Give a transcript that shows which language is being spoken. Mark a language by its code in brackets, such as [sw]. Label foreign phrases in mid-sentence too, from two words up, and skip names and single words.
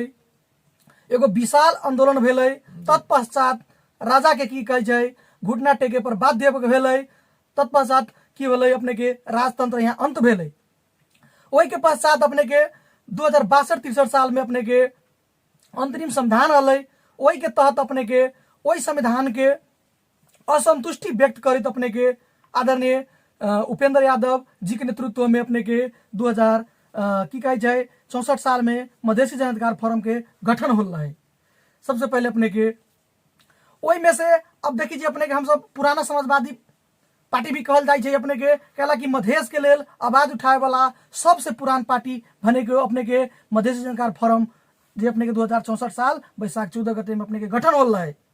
[mai] एगो विशाल आंदोलन भेलै, तत्पश्चात राजा के की कहे छै घुटना टेके पर बाध्य भेलै, तत्पश्चात की भेलै अपने के राजतंत्र यहाँ अंत भेलै। ओहि के पश्चात अपने के 2062-63 साल में अपने के अंतरिम संविधान अलै, ओहि के तहत अपने के ओहि संविधान के असंतुष्टि व्यक्त करते अपने के आदरणीय उपेंद्र यादव जी के नेतृत्व में अपने के 2000 की कहे छै 64 साल में मधेसी जन अधिकार फोरम के गठन होल रहे। सबसे पहले अपने के ओहि में से अब देखिए अपने के हम सब पुराना समाजवादी पार्टी भी कहल जाए अपने के कहला कि मधेश के लेल आवाज उठाए वाला सबसे पुरान पार्टी भने के अपने के मधेसी जन अधिकार फोरम जे अपने के 2064 साल बैसाख 14 गते में अपने के गठन होल रहे।